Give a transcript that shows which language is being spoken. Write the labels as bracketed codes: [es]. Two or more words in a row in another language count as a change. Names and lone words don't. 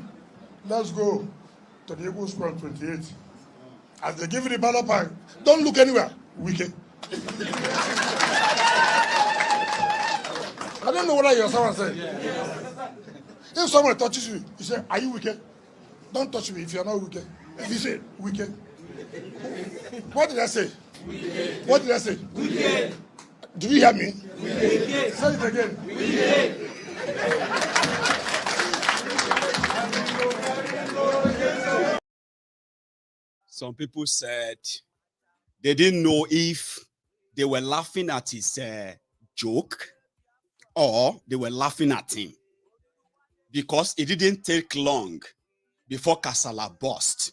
[en] Let's go to the Eagle Square 28. As they give you the ballot pack, don't look anywhere. Wike. I don't know whether you're someone saying. If someone touches you, you say, are you Wike? Don't touch me if you're not Wike. If you say, Wike. What did I say? Wike. What did I say? Wike. Do you hear me? Wike. Say it again. Wike. Some people said they didn't know if they were laughing at his joke or they were laughing at him, because it didn't take long before Kasala burst.